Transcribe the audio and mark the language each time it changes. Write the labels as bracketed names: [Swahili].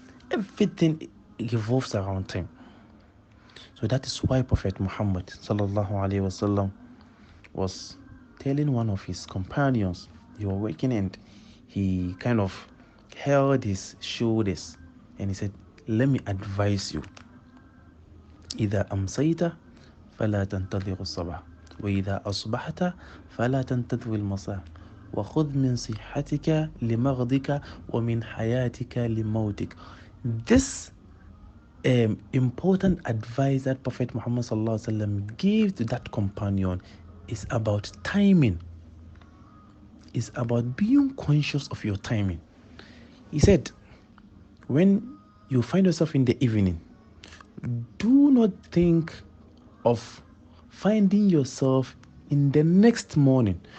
[English] Everything revolves around time. So that is why Prophet Muhammad sallallahu alaihi wasallam was telling one of his companions, he was working and he kind of held his shoulders and he said, let me advise you. [Arabic] إذا أمسيت فلا تنتظر الصباح وإذا أصبحت فلا تنتظر المساء وخذ من صحتك لمغضك ومن حياتك لموتك. [English] This important advice that Prophet Muhammad sallallahu alaihi wasallam gave to that companion is about timing. It's about being conscious of your timing. He said, when you find yourself in the evening, do not think of finding yourself in the next morning.